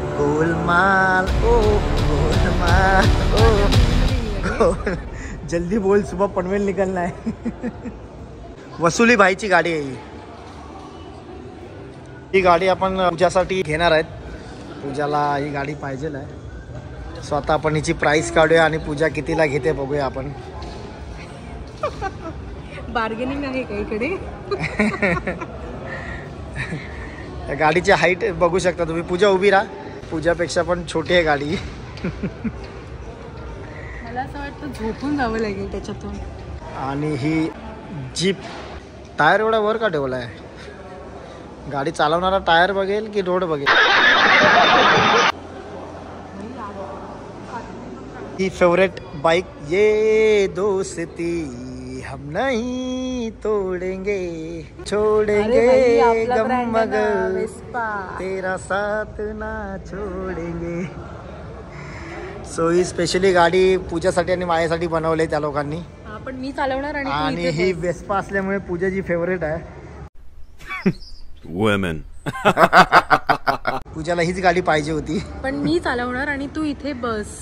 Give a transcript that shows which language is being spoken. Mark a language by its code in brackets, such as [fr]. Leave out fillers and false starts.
[hi] गोलमाल ओ गोलमाल ओ जल्दी बोल सुबह पनवेल निकलना है. [mr] वसुली भाईची गाडी आहे ही गाडी आपण पूजासाठी घेणार आहेत. पूजाला ही गाडी पाहिजे आहे. सो आता आपण हिची प्राइस काढूया आणि पूजा कितीला घेते बघूया आपण. बार्गेनिंग आहे का इकडे? गाडीची हाईट बघू शकता तुम्ही. पूजा उभी राहा. पूजापेक्षा पण छोटी आहे गाडी. मला असं वाटतं झोपून जावं लागेल त्याच्यातून. आणि ही जीप टायर एवढा वर का ठेवला आहे? गाडी चालवणारा टायर बघेल की रोड बघेल? ही फेवरेट बाइक [hi] ये दोस्ती हम नहीं तोड़ेंगे छोड़ेंगे गम मगर तेरा साथ ना छोड़ेंगे. [mr] सो ही स्पेशली गाडी पूजासाठी आणि माझ्यासाठी बनवली त्या लोकांनी. पण मी चालवणार आणि ही वेस्पा असल्यामुळे पूजाची फेवरेट आहे. [en] Women. [mr] पूजाला हीच गाडी पाहिजे होती. पण मी चालवणार आणि तू इथे बस.